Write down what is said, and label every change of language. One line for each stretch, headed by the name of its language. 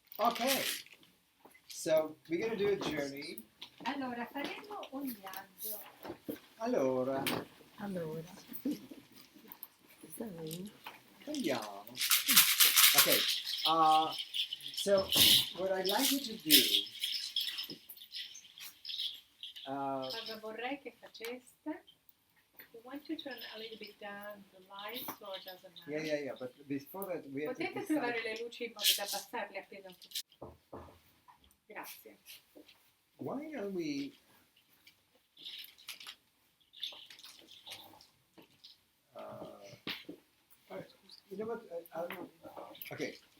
English: Okay, so we're going to do a journey.
Italian: allora faremo un viaggio. Allora,
English: So,
Italian: andiamo.
English: Okay, so what I'd like you to do,
Italian: Cosa vorrei che faceste?
English: You want to turn a little bit down the lights or doesn't matter? yeah, but before that we have to
Italian: Potete
English: decide.
Italian: trovare le luci in modo da abbassarle appena un po'. Grazie.
English: Why don't we you know what? Okay.